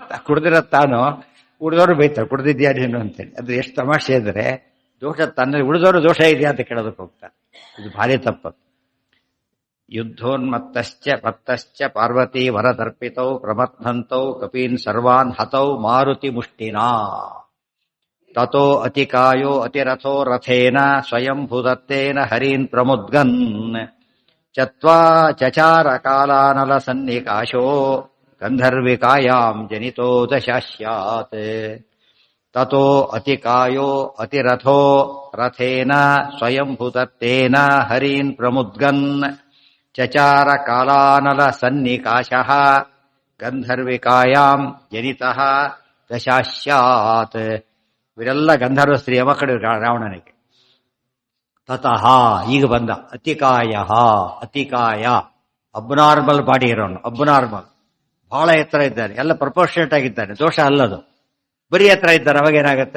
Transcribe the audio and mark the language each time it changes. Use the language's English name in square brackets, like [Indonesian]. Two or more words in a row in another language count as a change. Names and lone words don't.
[Kannada] ಕುಡ್ದಿರೋ ತಾನು ಉಳಿದವ್ರು ಬೈತಾರೆ ಕುಡ್ದಿದ್ಯಾ ನೀನು ಅಂತೇಳಿ. ಅದು ಎಷ್ಟು ತಮಾಷೆ ಅಂದ್ರೆ ದೋಷ ತನ್ನ ಉಳಿದವರು ದೋಷ ಇದೆಯಾ ಅಂತ ಕೇಳೋದಕ್ಕೆ ಹೋಗ್ತಾರೆ. ಇದು ಭಾರಿ ತಪ್ಪು. [Sanskrit] ಯುದ್ಧೋನ್ಮತ್ತಶ್ಚ ಪಾರ್ವತಿ ವರದರ್ಪಿತೌ ಪ್ರಮಥಂತೌ ಕಪೀನ್ ಸರ್ವಾನ್ ಹತೌ ಮಾರುತಿ ಮುಷ್ಟಿನಾ ತಥೋ ಅತಿಕಾಯೋ ಅತಿರಥೋ ರಥೇನ ಸ್ವಯಂ ಭೂದತ್ತೇನ ಹರೀನ್ ಪ್ರಮುದ್ಗನ್ ಚಚಾರ ಕಾಲಾನಲ ಸನ್ನಿಕಾಶೋ ಗಂಧರ್ವಿಕಾಯಾಂ ಜನಿತೋ ದಶಾಸ್ಯಾತ್ ತಥೋ ಅತಿಕಾಯೋ ಅತಿರಥೋ ರಥೇನ ಸ್ವಯಂ ಭೂದತ್ತೇನ ಹರೀನ್ ಪ್ರಮುದ್ಗನ್ ಚಚಾರ ಕಾಲಾನಲ ಸನ್ನಿಕಾಶಃ ಗಂಧರ್ವಿಕಾಯಾಂ ಜನಿತಃ ದಶಾಸ್ಯಾತ್. [Kannada] ಇವರೆಲ್ಲ ಗಂಧರ್ವ ಸ್ತ್ರೀಯ ಮಕ್ಕಳು ರಾವಣನಿಗೆ. ತತಃ ಈಗ ಬಂದ ಅತಿಕಾಯ [English] abnormal body [Kannada] ಇರೋನು, ಅಬ್ನಾರ್ಮಲ್ ಬಹಳ ಎತ್ತರ ಇದ್ದಾನೆ, ಎಲ್ಲ ಪ್ರಪೋರ್ಷನೇಟ್ ಆಗಿದ್ದಾನೆ. ದೋಷ ಅಲ್ಲದು, ಬರೀ ಎತ್ತರ ಇದ್ದಾರೆ. ಅವಾಗೇನಾಗತ್ತೆ?